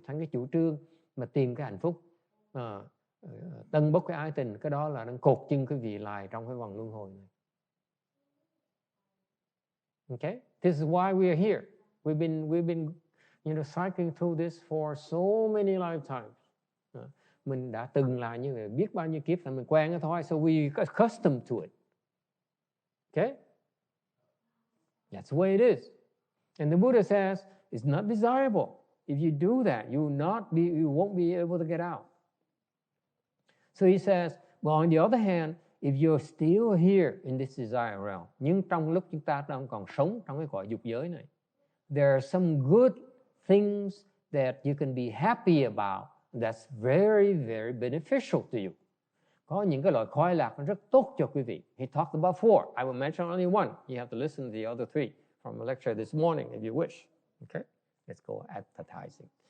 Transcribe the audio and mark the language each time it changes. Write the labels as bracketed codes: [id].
[vi] Thành cái chủ trương mà tìm cái hạnh phúc, tân bốc cái ái tình, cái đó là đang cột chân quý vị lại trong cái vòng luân hồi này. [en] Okay, this is why we are here. We've been cycling through this for so many lifetimes. [vi] Mình đã từng là như vậy, biết bao nhiêu kiếp là mình quen cái thôi, [en] so we accustomed to it. Okay, that's the way it is. And the Buddha says it's not desirable. If you do that, you won't be able to get out. So he says, but on the other hand, if you're still here in this desire realm, [vi] nhưng trong lúc chúng ta đang còn sống trong cái cõi dục giới này, [en] there are some good things that you can be happy about. That's very, very beneficial to you. [vi] Có những cái loại khoái lạc nó rất tốt cho quý vị. [en] He talked about 4. I will mention only one. You have to listen to the other 3 from the lecture this morning if you wish. Okay? Let's go advertising.